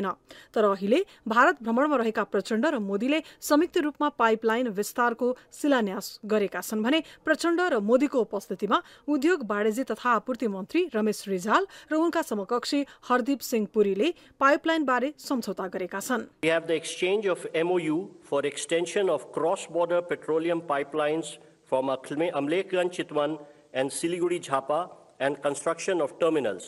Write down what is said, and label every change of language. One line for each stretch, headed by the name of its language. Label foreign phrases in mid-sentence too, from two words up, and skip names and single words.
Nepali: तर अहिले भारत भ्रमणमा रहेका प्रचण्ड र मोदीले संयुक्त रूपमा पाइपलाइन विस्तारको शिलान्यास गरेका छन् भने प्रचण्ड र मोदीको उपस्थितिमा उद्योग वाणिज्य तथा आपूर्ति मन्त्री रमेश रिजाल र उनका समकक्षी हरदीप सिंह पुरीले पाइपलाइन बारे सम्झौता गरेका छन्।
English: We have the exchange of MOU for extension of cross-border petroleum pipelines from Amlekganj Chitwan and Siliguri Jhapa and construction of terminals.